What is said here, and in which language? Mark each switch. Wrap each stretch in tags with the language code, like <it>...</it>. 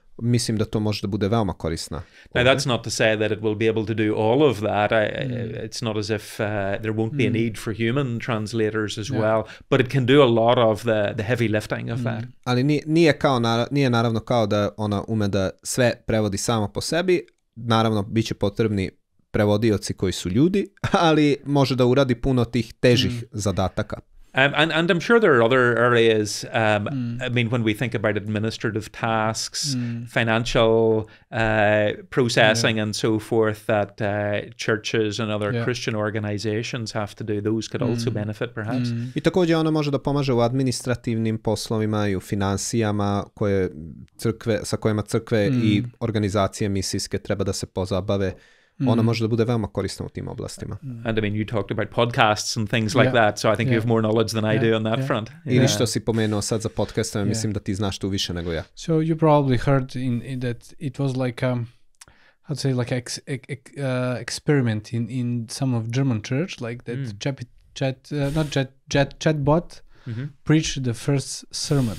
<sr>Mislim da to može da bude veoma korisna.</sr> <en>Now that's not to say that it will be able to do all of that. It's not as if there won't be a need for human translators as well, but it can do a lot of the heavy lifting of that.</en> <sr>Ali nije naravno kao da ona ume da sve prevodi sama po sebi. Naravno, bit će potrebni prevodioci koji su ljudi, ali može da uradi puno tih težih zadataka.</sr> <en>And I'm sure there are other areas, I mean, when we think about administrative tasks, financial processing and so forth that churches and other Christian organizations have to do, those could also benefit perhaps.</en> <sr>I također ona može da pomaže u administrativnim poslovima i u finansijama sa kojima crkve i organizacije misijske treba da se pozabave. Ona može da bude veoma korisna u tim oblastima.</sr> <en>And I mean, you talked about podcasts and things like that, so I think you have more knowledge than I do on that front.</en> <sr>Ili što si pomenuo sad za podcastove, mislim da ti znaš tu više nego ja.</sr> <en>So you probably heard in that it was like I'd say like experiment in some of German church, like that chatbot preached the first sermon.</en>